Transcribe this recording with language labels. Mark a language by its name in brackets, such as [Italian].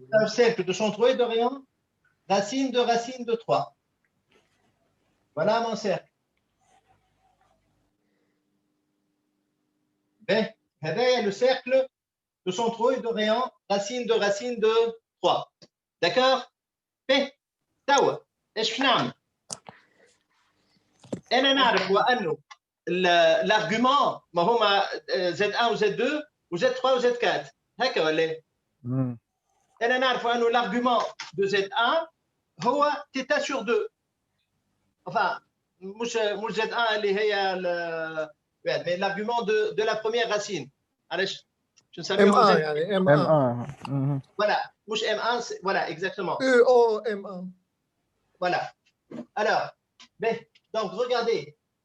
[French] Un cercle de centre haut et de rayon, racine de 3. Voilà mon cercle. Ben, le cercle de centre et de rayon, racine de 3. D'accord? [Arabic] Ben, توا ايش نعمل؟ انا نعرف وانه l'argument ما هما Z1 و Z2 و Z3 و Z4 هكا ولا؟ انا نعرف انه l'argument de Z1 هو θ sur 2. [French] Enfin, [Arabic] مش Z1 اللي هي [French] mais l'argument de la première racine. [Arabic] علاش؟ [French] je ne savais M1 pas. [Arabic] يعني M1 [French] Voilà, [Arabic] مش M1, [French] voilà, exactement. O M1. Voilà. Alors, ben, donc regardez.